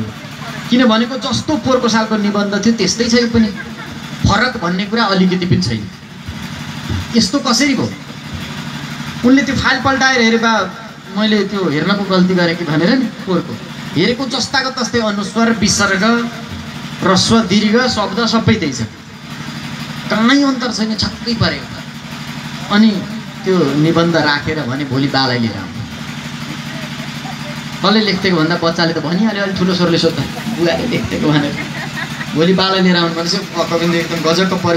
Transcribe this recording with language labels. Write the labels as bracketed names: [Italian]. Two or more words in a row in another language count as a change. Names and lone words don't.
[Nepali] किन भनेको जस्तो पोहोरको सालको निबन्ध थियो त्यस्तै छ, यो पनि फरक भन्ने कुरा अलिकति पनि छैन। यस्तो कसरी भयो? उनले त्यो फाइल पल्टाएर हेरे, बा मैले त्यो हेर्नको गल्ती गरेँ कि भनेर नि, पोहोरको हेरेको जस्ताको तस्तै अनुस्वर, विसर्ग, ह्रस्व, दीर्घ, शब्द सबै त्यही छ, कहीँ अन्तर छैन, छक्कै परेको। अनि त्यो निबन्ध राखेर भने भोलि बालाई लिएर आउनु। कसले लेख्थेको भन्दा बच्चाले त भनिहाल्यो, अलिक ठुलो स्वरले सोध्दा बुवाले लेख्थेको भनेर। भोलि बालाई लिएर आउनु भनेपछि अकविन्द एकदम गजक्क पऱ्यो।